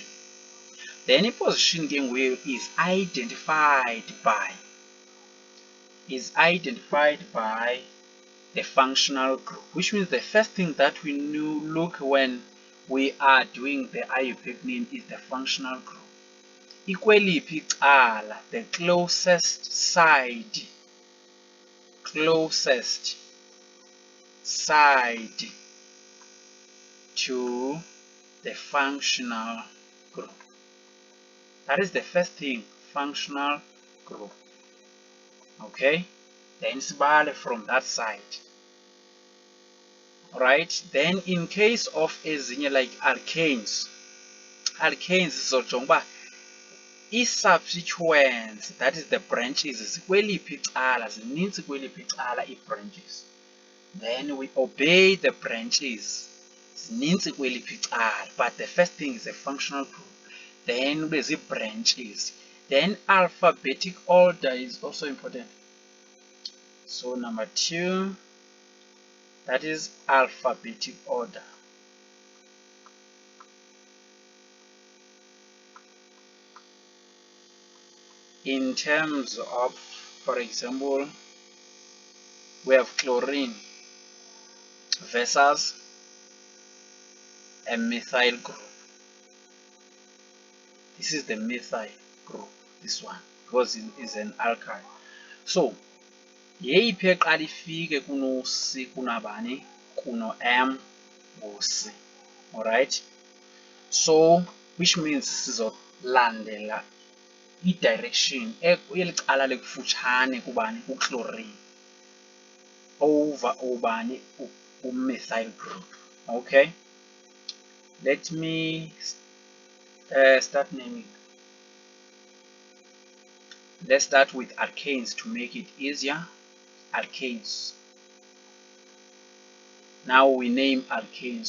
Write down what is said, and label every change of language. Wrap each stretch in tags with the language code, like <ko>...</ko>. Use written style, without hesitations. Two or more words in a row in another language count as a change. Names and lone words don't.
<en>The any position again is identified by the functional group, which means the first thing that we look when we are doing the Iupac name is the functional group.</en> <xh>Ikweliphi icala,</xh> <en>the closest side to the functional group. That is the first thing, functional group. Okay, then sibale from that side. Alright, then in case of ezinye like alkanes</en> <xh>sizojonga uba</xh> <en>i-subsequence, that is the branches,</en> <xh>zikweliphi icala, zinintsi kweliphi icala ii-branches.</xh> <en>Then we obey the branches,</en> <xh>zinintsi kweliphi icala,</xh> <en>but the first thing is a functional group. Then there's branches. Then alphabetic order is also important. So number 2, that is alphabetic order. In terms of, for example, we have chlorine versus a methyl group. This is the methyl group, this one, because it is an alkyl.</en> <xh>So yeyiphi eqala ifike kuno C kunabani, kuno M ngo C. Alright, so which means sizolandela i-direction elicala lekufutshane kubani, uchlorine, over ubani,</xh> <en>u-methyl group. Okay, let me start naming. Let's start with alkanes to make it easier. Alkanes. Now we name alkanes.</en>